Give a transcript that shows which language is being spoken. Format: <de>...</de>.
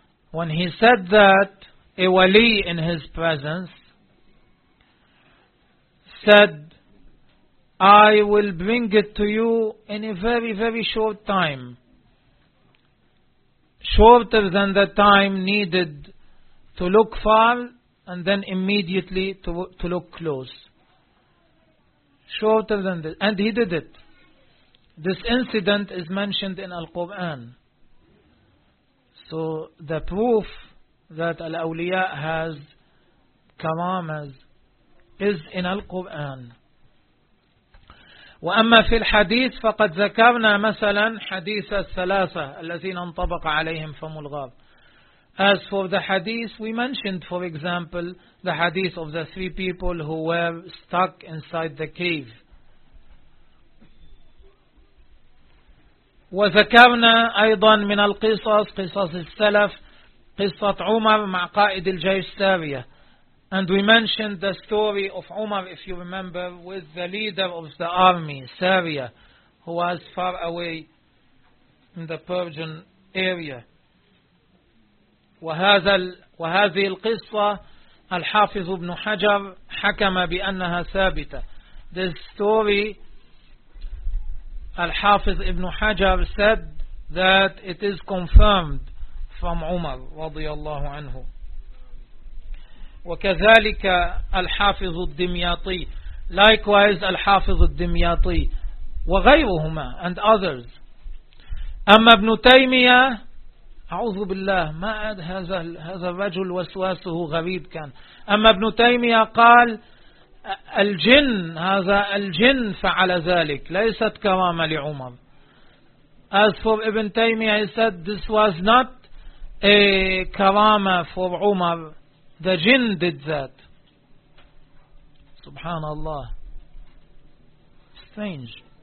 <en>When he said that, a wali in his presence said, I will bring it to you in a very, very short time, shorter than the time needed to look far and then immediately to look close. Shorter than this. And he did it. This incident is mentioned in Al-Quran. So the proof that Al-Awliya has karamas is in Al-Quran.</en> <ar>وأما في الحديث فقد ذكرنا مثلا حديث الثلاثة الذين انطبق عليهم فم الغاب.</ar> <en>As for the hadith, we mentioned, for example, the hadith of the three people who were stuck inside the cave.</en> <ar>وذكرنا أيضا من القصص, قصص السلف, قصة عمر مع قائد الجيش سارية.</ar> <en>And we mentioned the story of Umar, if you remember, with the leader of the army, Saria, who was far away in the Persian area.</en> <ar>وهذه القصة الحافظ ابن حجر حكم بأنها ثابتة.</ar> <en>This story, الحافظ ابن حجر said that it is confirmed from Umar</en> <ar>رضي الله عنه. وكذلك الحافظ الدمياطي,</ar> <en>likewise</en> <ar>الحافظ الدمياطي وغيرهما</ar> <en>and others.</en> <ar>أما ابن تيمية, أعوذ بالله, ما أد هذا الرجل وسواسه غريب كان. أما ابن تيمية قال الجن, هذا الجن فعل ذلك, ليست كرامة لعمر.</ar> <en>As for ابن تيمية, he said this was not a كرامة for عمر, the jinn did that.</en> <ar>سبحان الله,</ar> <en>strange.</en>